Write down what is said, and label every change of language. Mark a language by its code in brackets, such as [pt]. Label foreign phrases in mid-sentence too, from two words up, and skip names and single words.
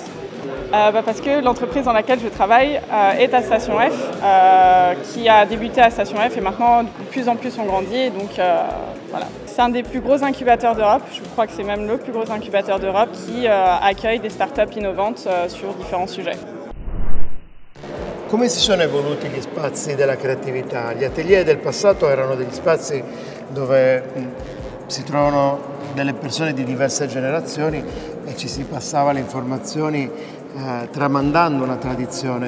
[fr] Parce que l'entreprise dans laquelle je travaille est à Station F, qui a débuté à Station F et maintenant de plus en plus on grandit. Donc voilà. C'est un des plus gros incubateurs d'Europe, je crois que c'est même le plus gros incubateur d'Europe qui accueille des startups innovantes sur différents sujets. [it] Come si sono evoluti gli spazi della creatività? Gli atelier del passato erano degli spazi dove si trovano delle persone di diverse generazioni e ci si passava le informazioni tramandando una tradizione.